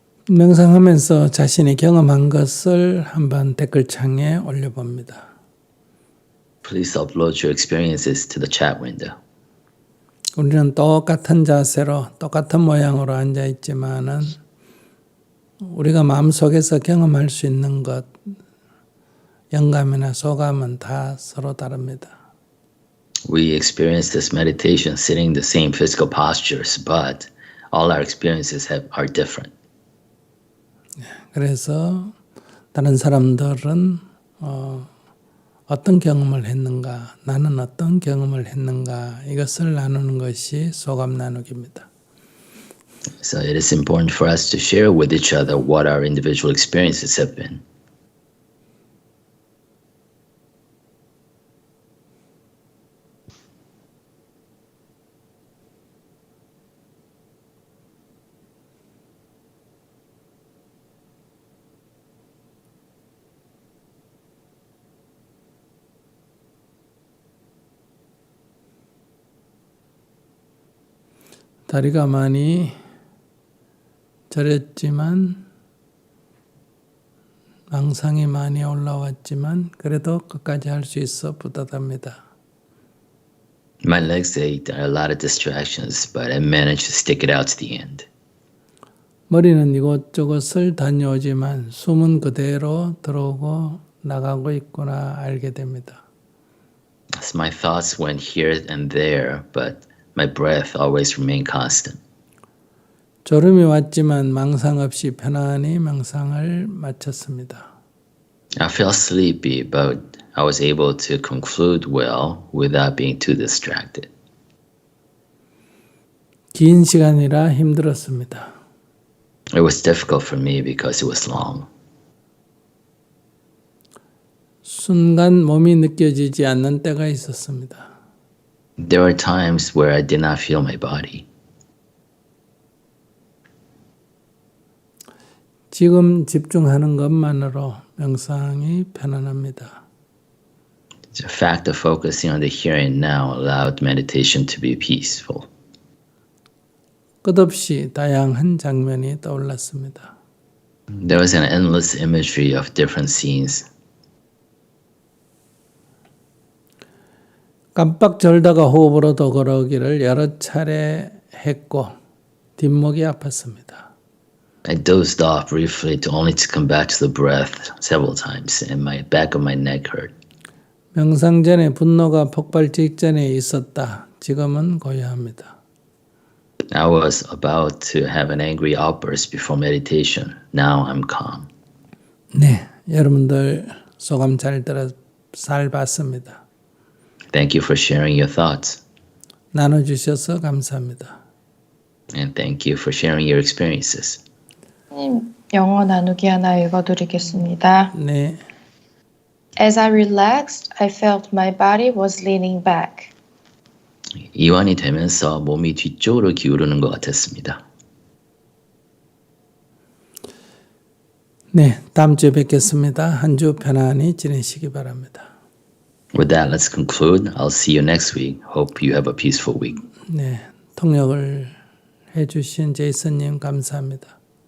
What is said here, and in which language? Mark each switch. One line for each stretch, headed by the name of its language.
Korean: 명상하면서 자신이 경험한 것을 한번 댓글창에 올려봅니다.
English: Please upload your experiences to the chat window.
Korean: 우리는 똑같은 자세로 똑같은 모양으로 앉아 있지만은 우리가 마음속에서 경험할 수 있는 것, 영감이나 소감은 다 서로 다릅니다.
English: We experience this meditation sitting in the same physical postures, but all our experiences are different.
Korean: 그래서 다른 사람들은 어떤 경험을 했는가, 나는 어떤 경험을 했는가 이것을 나누는 것이 소감 나누기입니다.
English: So it is important for us to share with each other what our individual experiences have been.
Korean: 다리가 많이 저렸지만 망상이 많이 올라왔지만 그래도 끝까지 할 수 있어 뿌듯합니다.
English: My legs ached, there are a lot of distractions, but I managed to stick it out to the end.
Korean: 머리는 이곳저곳을 다녀오지만 숨은 그대로 들어오고 나가고 있구나 알게 됩니다.
English: So my thoughts went here and there, but my breath always remained constant.
Korean: 졸음이 왔지만 망상 없이 편안히 명상을 마쳤습니다.
English: I felt sleepy, but I was able to conclude well without being too distracted.
Korean: 긴 시간이라 힘들었습니다.
English: It was difficult for me because it was long.
Korean: 순간 몸이 느껴지지 않는 때가 있었습니다.
English: There were times where I did not feel my body.
Korean: 지금 집중하는 것만으로 명상이 편안합니다.
English: The fact of focusing on the here and now allowed meditation to be peaceful.
Korean: 끝없이 다양한 장면이 떠올랐습니다.
English: There was an endless imagery of different scenes.
Korean: 깜빡 졸다가 호흡으로도 걸어오기를 여러 차례 했고 뒷목이 아팠습니다.
English: I dozed off briefly only to come back to the breath several times, and my back of my neck hurt.
Korean: 명상 전에 분노가 폭발 직전에 있었다. 지금은 고요합니다.
English: I was about to have an angry outburst before meditation. Now I'm calm.
Korean: 네, 여러분들 소감 잘 봤습니다.
English: Thank you for sharing your thoughts.
Korean: 나눠주셔서 감사합니다.
English: And thank you for sharing your experiences.
Korean: 영어 나누기 하나 읽어드리겠습니다. 네,
English: As I relaxed, I felt my body was leaning back.
Korean: 이완이 되면서 몸이 뒤쪽으로 기울는 것 같았습니다. 네, 다음 주에 뵙겠습니다. 한 주 편안히 지내시기 바랍니다.
English: With that, let's conclude. I'll see you next week. Hope you have a peaceful week.
Korean: 네, 통역을 해주신 제이슨님 감사합니다.